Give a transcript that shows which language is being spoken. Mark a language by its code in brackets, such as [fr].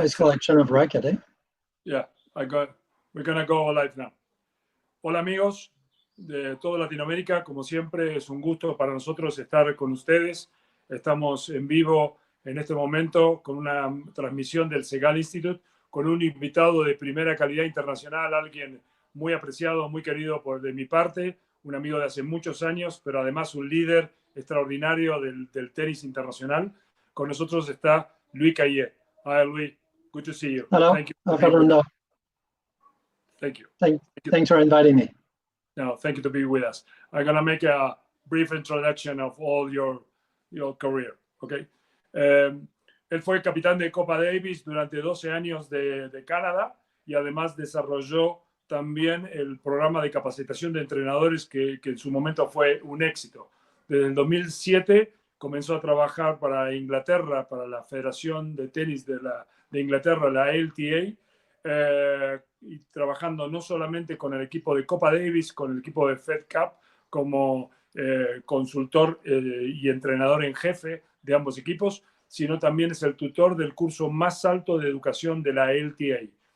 [en] Nice collection of racket, eh? Yeah, we're gonna go live now. [es] Hola amigos de toda Latinoamérica, como siempre es un gusto para nosotros estar con ustedes. Estamos en vivo en este momento con una transmisión del Segal Institute, con un invitado de primera calidad internacional, alguien muy apreciado, muy querido de mi parte, un amigo de hace muchos años, pero además un líder extraordinario del tenis internacional. Con nosotros está Luis Cayer. [en] Hi Luis, good to see you. Hello, Thank you. Fernando. Thank you. Thanks for inviting me. No, thank you to be with us. I'm gonna make a brief introduction of all your career, okay? [es] Él fue capitán de Copa Davis durante 12 años de Canadá y además desarrolló también el programa de capacitación de entrenadores que en su momento fue un éxito. Desde el 2007 comenzó a trabajar para Inglaterra, para la Federación de Tenis de Inglaterra, la LTA, y trabajando no solamente con el equipo de Copa Davis, con el equipo de Fed Cup, como consultor y entrenador en jefe de ambos equipos, sino también es el tutor del curso más alto de educación de la LTA.